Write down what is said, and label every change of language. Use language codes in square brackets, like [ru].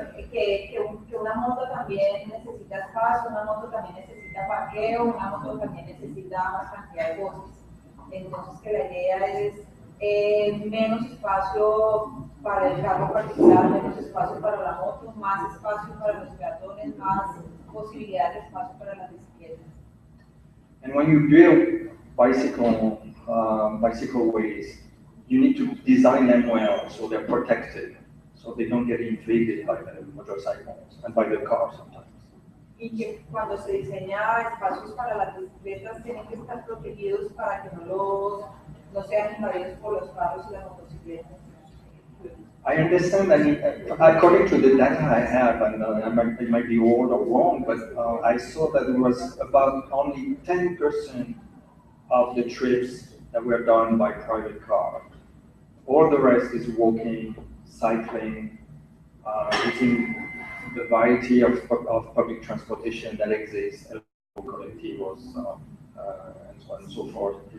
[es] que una moto también necesita espacio, una moto también necesita parqueo, una moto también necesita más cantidad de voces. Entonces, que la idea es menos espacio para el carro particular, menos espacio para la moto, más espacio para los peatones, más posibilidades de espacio para las bicicletas. [en] And when you build bicycle ways, you need to design them well so they're protected, so they don't get invaded by the motorcycles and by the cars sometimes. [es] Y que cuando se diseña espacios para las bicicletas tienen que estar protegidos para que no sean invadidos por los carros y las motocicletas. [en] I understand that according to the data I have, and it might be old or wrong, but I saw that there was about only 10% of the trips that were done by private car. All the rest is walking, cycling, using the variety of public transportation that exists, collectivos, and so on and so forth.